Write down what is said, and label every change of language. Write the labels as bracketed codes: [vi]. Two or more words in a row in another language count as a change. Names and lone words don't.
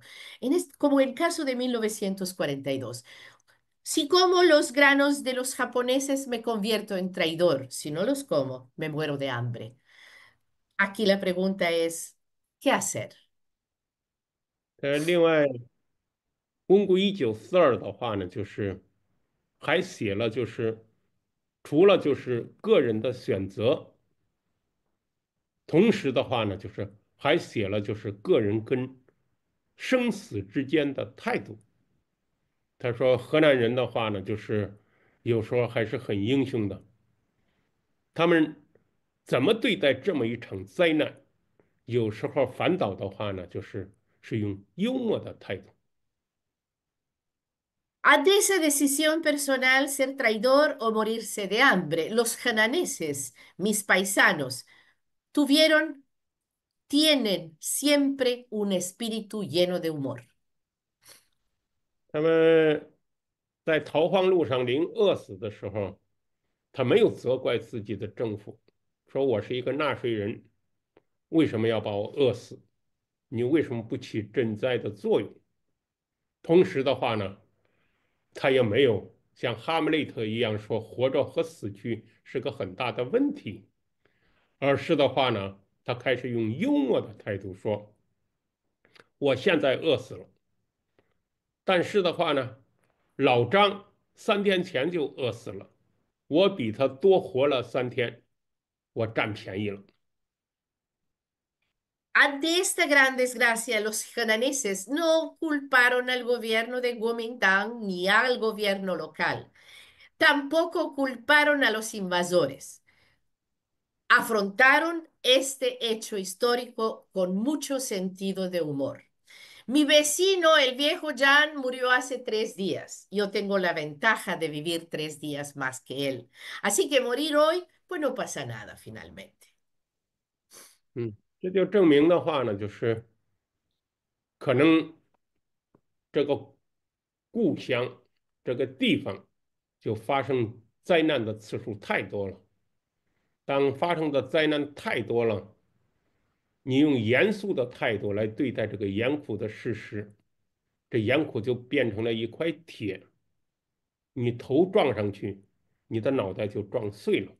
[es] Como en el caso de 1942. Si como los granos de los japoneses me convierto en traidor, si no los como, me muero de hambre. Aquí la pregunta es, ¿qué hacer? [zh] 另外，温故1942的话呢，就是还写了，就是除了就是个人的选择，同时的话呢，就是还写了就是个人跟生死之间的态度。他说，河南人的话呢，就是有时候还是很英雄的，他们怎么对待这么一场灾难？有时候反倒的话呢，就是用幽默的态度。 [es] Ante esa decisión personal, ser traidor o morirse de hambre, los hananeses, mis paisanos, tuvieron, tienen siempre un espíritu lleno de humor. [zh] 他们在逃荒路上临饿死的时候，他没有责怪自己的政府，说我是一个纳税人，为什么要把我饿死？你为什么不起赈灾的作用？同时的话呢，他也没有像哈姆雷特一样说活着和死去是个很大的问题，而是的话呢，他开始用幽默的态度说：我现在饿死了，但是的话呢，老张3天前就饿死了，我比他多活了3天，我占便宜了。 [es] Ante esta gran desgracia, los hananeses no culparon al gobierno de Kuomintang ni al gobierno local. Tampoco culparon a los invasores. Afrontaron este hecho histórico con mucho sentido de humor. Mi vecino, el viejo Jan, murió hace 3 días. Yo tengo la ventaja de vivir 3 días más que él. Así que morir hoy, pues no pasa nada finalmente. [zh] 这就证明的话呢，就是可能这个故乡这个地方就发生灾难的次数太多了。当发生的灾难太多了，你用严肃的态度来对待这个严酷的事实，这严酷就变成了一块铁，你头撞上去，你的脑袋就撞碎了。